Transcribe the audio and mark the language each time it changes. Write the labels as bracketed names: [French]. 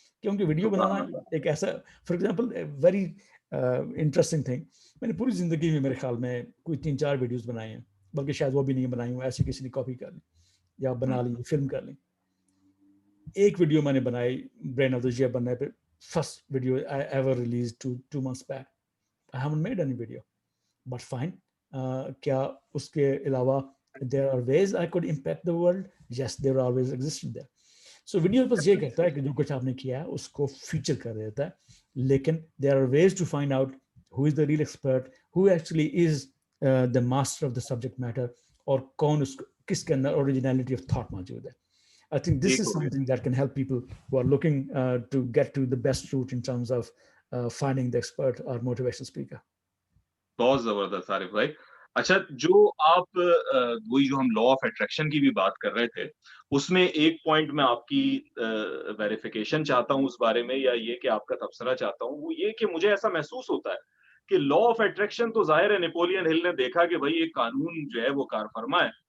[Urdu] کیونکہ ویڈیو بنانا ایک ایسا, [English] for example very interesting thing, [Urdu] میں نے پوری زندگی میں میرے خیال میں کوئی 3-4 ویڈیوز بنائے ہیں, بلکہ شاید وہ بھی نہیں بنائی ہوں, ایسے کسی نے کاپی کر لی یا بنا لی, فلم کر لی. ایک ویڈیو میں نے بنائی [English] brain of the year [Urdu] بننے پہ, [English] First video I ever release 2 months back. I haven't made any video, but fine. [Urdu] کیا اس کے علاوہ [English] there are ways I could impact the world? Yes, there are always existed there. So [Urdu] video بس یہ کہتا ہے کہ جو کچھ آپ نے کیا ہے اس کو فیچر کر دیتا ہے, لیکن [English] there are ways to find out who is the real expert, who actually is the master of the subject matter, [Urdu] اور کون اس کس کے اندر [English] originality of thought [Urdu] موجود ہے. [English] I think this is something that can help people who are looking to get to the best route in terms of finding the expert or motivational speaker. [Urdu] بہت زبردست عارف بھائی. اچھا, جو آپ وہی جو ہم لا آف اٹریکشن کی بھی بات کر رہے تھے, اس میں ایک پوائنٹ میں آپ کی ویریفیکیشن چاہتا ہوں اس بارے میں, یا یہ کہ آپ کا تبصرہ چاہتا ہوں, وہ یہ کہ مجھے ایسا محسوس ہوتا ہے کہ لا آف اٹریکشن تو ظاہر ہے نیپولین ہل نے دیکھا کہ بھائی ایک قانون جو ہے وہ کار فرما ہے.